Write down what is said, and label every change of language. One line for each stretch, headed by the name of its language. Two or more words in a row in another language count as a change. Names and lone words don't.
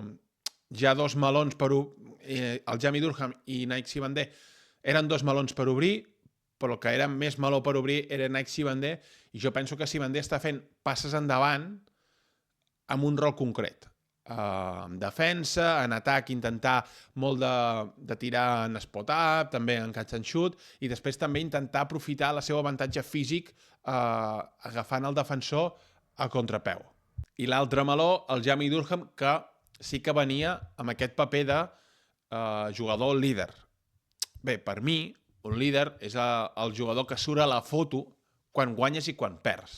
Catalan: Hi ha 2 melons per el Jamie Durham i Nike Sibandé eren 2 melons per obrir, però el que era més meló per obrir era Nike Sibandé, i jo penso que Sibandé està fent passes endavant amb un rol concret. En defensa, en atac, intentar molt de tirar en spot-up, també en
English: catch and shoot,
Catalan: i després també intentar aprofitar el seu avantatge físic agafant el defensor a contrapeu. I l'altre meló, el Jamie Durham, que sí que venia amb aquest paper de jugador líder. Bé, per mi, un líder és el jugador que surt a la foto quan guanyes i quan perds.